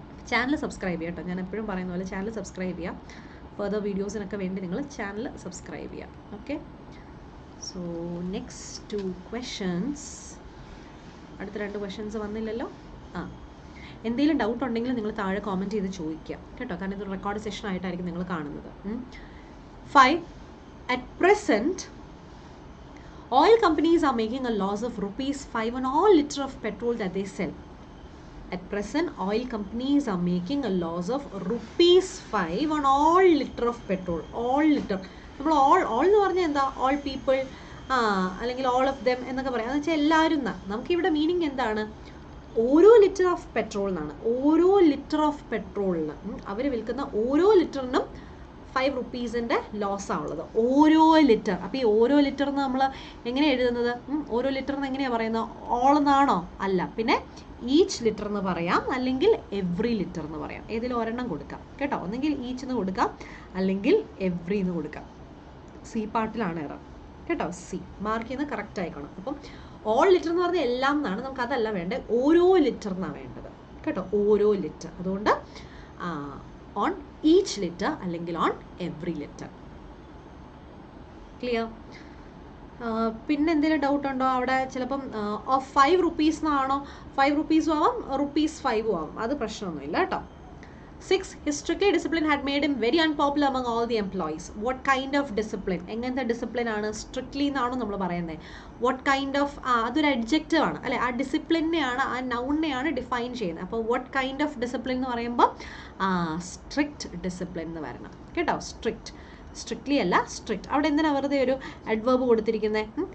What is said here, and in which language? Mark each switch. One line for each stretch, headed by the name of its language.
Malayalam: Channel subscribe ചെയ്യാം കേട്ടോ. ഞാൻ എപ്പോഴും പറയുന്ന പോലെ ചാനൽ സബ്സ്ക്രൈബ് ചെയ്യാം. ഫർദർ വീഡിയോസിനൊക്കെ വേണ്ടി നിങ്ങൾ ചാനൽ സബ്സ്ക്രൈബ് ചെയ്യാം.
English: Okay, so next 2 questions.
Malayalam: അടുത്ത 2 ക്വസ്റ്റ്യൻസ് വന്നില്ലല്ലോ. എന്തെങ്കിലും ഡൗട്ട് ഉണ്ടെങ്കിൽ നിങ്ങൾ താഴെ കോമെൻറ്റ് ചെയ്ത് ചോദിക്കുക കേട്ടോ, കാരണം ഇത് റെക്കോർഡ് സെഷൻ ആയിട്ടായിരിക്കും നിങ്ങൾ കാണുന്നത്.
English: 5. At present, oil companies are making a loss of ₹5 on all liter of petrol that they sell. At present, oil companies are making a loss of ₹5 on all liter of petrol. All liter.
Malayalam: നമ്മൾ all എന്ന് പറഞ്ഞാൽ എന്താ?
English: All people, അല്ലെങ്കിൽ all of them
Malayalam: എന്നൊക്കെ പറയാം. എന്ന് വെച്ചാൽ എല്ലാവരും എന്നാ. നമുക്കിവിടെ മീനിങ് എന്താണ്? ഓരോ ലിറ്റർ ഓഫ് പെട്രോൾ എന്നാണ്. ഓരോ ലിറ്റർ ഓഫ് പെട്രോളിന് അവർ വിൽക്കുന്ന ഓരോ ലിറ്ററിനും ₹5 ലോസാണ് ഉള്ളത്. ഓരോ ലിറ്റർ. അപ്പോൾ ഈ ഓരോ ലിറ്റർ എന്ന് നമ്മൾ എങ്ങനെ എഴുതുന്നത്? ഓരോ ലിറ്റർ എന്ന് എങ്ങനെയാണ് പറയുന്നത്? ഓൾ എന്നാണോ? അല്ല, പിന്നെ ഈച്ച് ലിറ്റർ എന്ന് പറയാം, അല്ലെങ്കിൽ എവ്രി ലിറ്റർ എന്ന് പറയാം. ഏതെങ്കിലും ഒരെണ്ണം കൊടുക്കാം കേട്ടോ. ഒന്നെങ്കിൽ ഈച്ച് എന്ന് കൊടുക്കാം, അല്ലെങ്കിൽ എവ്രി എന്ന് കൊടുക്കാം. സി പാർട്ടിലാണ് എറർ കേട്ടോ. സി മാർക്ക് ചെയ്യുന്നത് കറക്റ്റ് ആയിക്കോണം. അപ്പം ഓൾ ലിറ്റർ എന്ന് പറഞ്ഞാൽ എല്ലാം എന്നാണ്, നമുക്ക് അതല്ല വേണ്ടത്, ഓരോ ലിറ്റർ എന്നാണ് വേണ്ടത് കേട്ടോ. ഓരോ ലിറ്റർ. അതുകൊണ്ട് ഓൺ ഈച്ച് ലിറ്റർ അല്ലെങ്കിൽ ഓൺ എവ്രി ലിറ്റർ. ക്ലിയർ? പിന്നെ എന്തെങ്കിലും ഡൗട്ട് ഉണ്ടോ? അവിടെ ചിലപ്പം ഓഫ് ₹5 എന്നാണോ? ₹5 ആവാം, ₹5 ആവാം. അത് പ്രശ്നമൊന്നുമില്ല കേട്ടോ.
English: 6. His strictly discipline had made him very unpopular among all the employees. What kind of discipline?
Malayalam: എങ്ങനത്തെ ഡിസിപ്ലിൻ ആണ്? സ്ട്രിക്ട്ലി എന്നാണോ നമ്മൾ പറയുന്നത്?
English: what kind of
Malayalam: അതൊരു അഡ്ജക്റ്റീവ് ആണ് അല്ലെ? ആ ഡിസിപ്ലിനെയാണ്, ആ നൗണിനെയാണ് ഡിഫൈൻ ചെയ്യുന്നത്. അപ്പോൾ
English: what kind of discipline
Malayalam: എന്ന് പറയുമ്പോൾ സ്ട്രിക്റ്റ് ഡിസിപ്ലിൻ എന്ന് വരണം കേട്ടോ. സ്ട്രിക്ട്ലി അല്ല, സ്ട്രിക്റ്റ്. അവിടെ എന്തിനാ വെറുതെ ഒരു അഡ്വേർബ് കൊടുത്തിരിക്കുന്നത്?